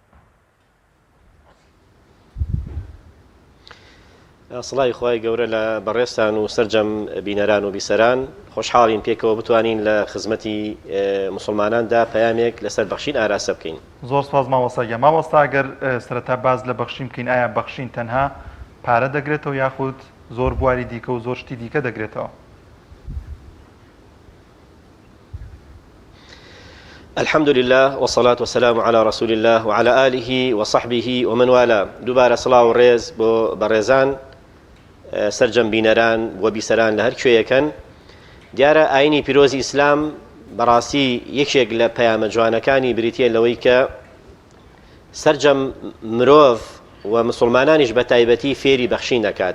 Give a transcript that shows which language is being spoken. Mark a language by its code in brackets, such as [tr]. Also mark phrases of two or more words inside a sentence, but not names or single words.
[ckb] سڵاوی خوای گەورە لە بەڕێستان و سەرجەم بینەران و بیسەران خۆشحاڵین پێکەوە بتوانین لە خزمەتی مسلماناندا پەیامێک لەسەر بەخشین ئاراسە بکەین. زۆر سپاس مامۆستا. مامۆستا ئەگەر سەرەتا باز لە بەخشین بکەین، ئایا بەخشین تەنها پارە دەگرێتەوە یاخود زۆر بواری دیکە و زۆر شتی دیکە دەگرێتەوە؟ [ar] الحمد لله والصلاة والسلام على رسول الله وعلى آله وصحبه ومن والاه. [ckb] دووبارە سڵاو و ڕێز بۆ بەڕێزان سەرجەم بینەران و بیسەران لە هەر کوێیەکەن. دیارە ئاینی پیرۆزی ئیسلام بەڕاستی یەکێک لە پەیامە جوانەکانی بریتیە لەوەی کە سەرجەم مرۆڤ و مسلمانانیش بە تایبەتی فێری بەخشین دەکات.